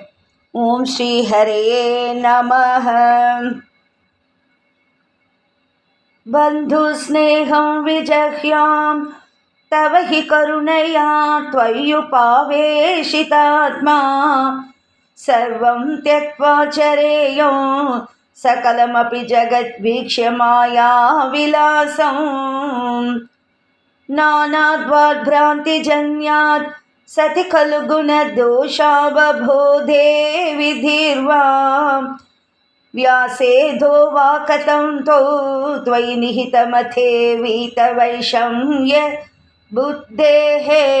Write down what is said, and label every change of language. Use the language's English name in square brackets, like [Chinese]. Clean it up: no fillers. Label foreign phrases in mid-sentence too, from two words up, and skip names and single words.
[Sanskrit] ॐ श्री हरये नमः. बन्धुस्नेहं विजह्यां तव हि करुणया त्वय्यावेशितात्मा सर्वं त्यक्त्वा चरेयम् सकलमपि जगद्वीक्ष्य माया विलासं नानाद्वाद्भ्रान्तिजन्यात् सति खलु गुणदोषावबोधे विधिर्वा व्यासेधो वा कथं तौ त्वयि निहितमथे वीतवैषम्य बुद्धेः